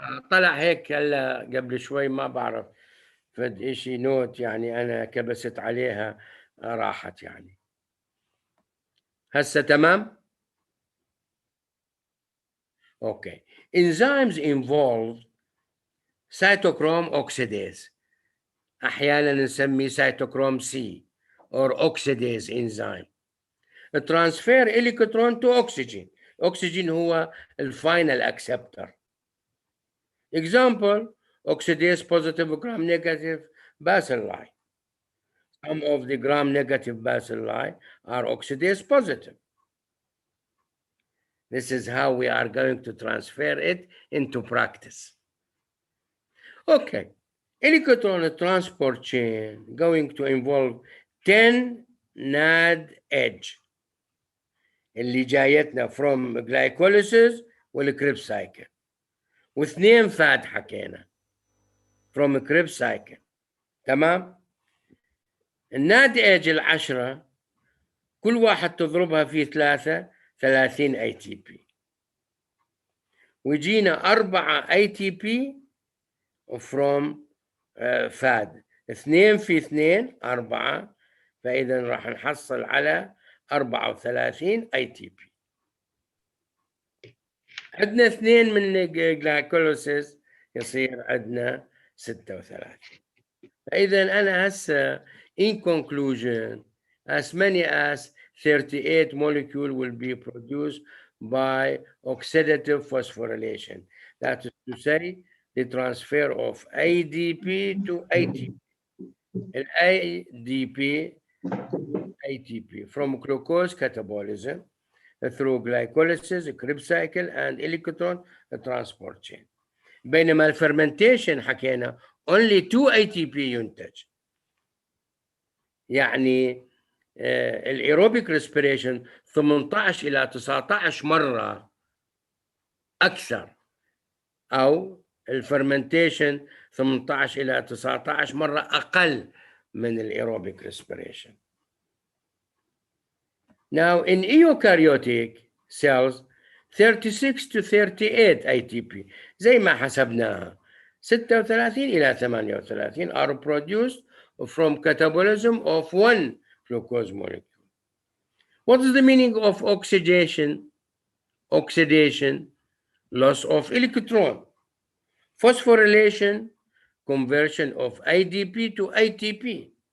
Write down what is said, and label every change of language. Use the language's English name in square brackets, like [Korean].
[Arabic] طلع هيك هلا قبل شوي ما بعرف فد إشي نوت، يعني أنا كبست عليها راحت يعني. هسه تمام؟ Okay. [English] Enzymes involve cytochrome oxidase. [Arabic] أحيانا نسميه [English] cytochrome C or oxidase enzyme. transfer electron to oxygen. Oxygen [Arabic] هو الفاينل [English] acceptor. Example, oxidase positive gram negative bacilli. Some of the gram negative bacilli are oxidase positive. This is how we are going to transfer it into practice. Okay, electron transport chain going to involve 10 NAD edge [Arabic] اللي جايتنا [English] from glycolysis [Arabic] والكريبس [English] cycle [Arabic] واثنين فات حكينا [English] from Krebs cycle. [Arabic] تمام. الناد ايج 10 كل واحد تضربها في 30 اي تي بي ويجينا 4 اي تي بي from فاد 2 في 2 4 فاذا راح نحصل على 34 اي تي بي. عندنا 2 من glycolysis يصير عندنا 36. فإذا أنا هسه [English] in conclusion as many as 38 molecules will be produced by oxidative phosphorylation. That is to say the transfer of ADP to ATP. ADP to ATP from glucose catabolism through glycolysis, Krebs cycle and electron transport chain. [Arabic] بينما الفرمنتيشن حكينا only 2 ATP ينتج. يعني الايروبيك ريسبيريشن 18 الى 19 مره اكثر، او الفرمنتيشن 18 الى 19 مره اقل من الايروبيك ريسبيريشن. [English] Now in eukaryotic cells 36 to 38 ATP [Arabic] زي ما حسبناها. [English] 36 إلى 38 are produced from catabolism of one glucose molecule. What is the meaning of oxidation? Oxidation, loss of electron. Phosphorylation, conversion of ADP to ATP.